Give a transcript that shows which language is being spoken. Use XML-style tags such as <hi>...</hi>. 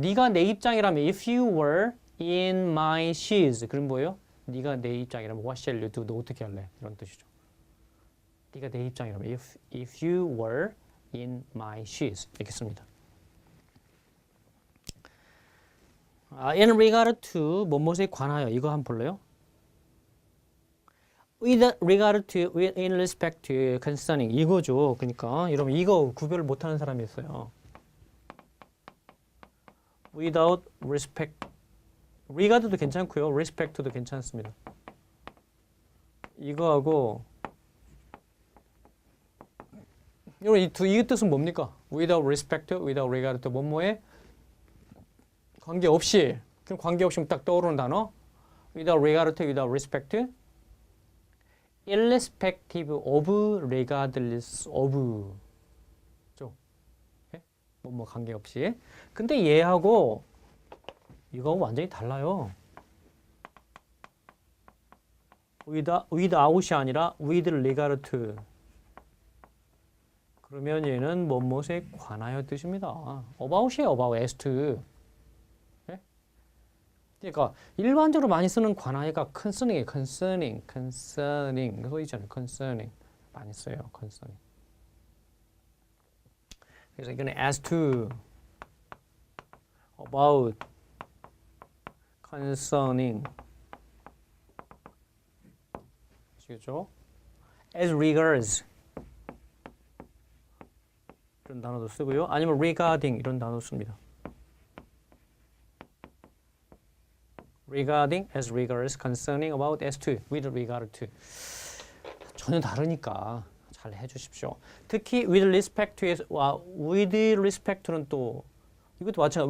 <ko>네가 내 입장이라면</ko> <en>if you were in my shoes.</en> <ko>그럼 뭐예요? 네가 내 입장이라면</ko> <en>what shall you do?</en> <ko>너 어떻게 할래? 이런 뜻이죠. 네가 내 입장이라면</ko> <en>if you were in my shoes 이렇게 씁니다.</en> <ko>in regard to 뭐뭐에 관하여 이거 한번 볼래요?</ko> <en>with regard to, in respect to, concerning 이거죠.</en> <ko>그러니까 여러분 이거 구별을 못하는 사람이 있어요.</ko> <en>without respect regard도 괜찮고요.</en> <ko>respect도 괜찮습니다. 이거하고 여러분 이 뜻은 뭡니까?</ko> <en>without respect, without regard</en> <ko>또 뭐뭐에 관계없이 그럼 관계없이 딱 떠오르는 단어</ko> <en>without regard, without respect irrespective of, regardless of 죠?</en> <ko>뭐 관계없이 근데 얘하고 이거하고 완전히 달라요. without이 아니라 with regard to 그러면 얘는 뭐뭐에 관하여 뜻입니다.</ko> <en>about이에요. about, as to. 네?</en> <ko>그러니까 일반적으로 많이 쓰는 관하여가 concerning이에요.</ko> <en>concerning.</en> <ko>그거 있잖아요.</ko> <en>concerning. 많이 써요. concerning. 그래서 이거는 as to, about, concerning. 아시겠죠? as regards.</en> <ko>이런 단어도 쓰고요. 아니면 regarding 이런 단어도 씁니다.</ko> <en>regarding, as regards, concerning, about, as to, with regard to.</en> <ko>전혀 다르니까 잘 해주십시오. 특히 with respect to와 with respect to는 또 이것도 마찬가지.</ko>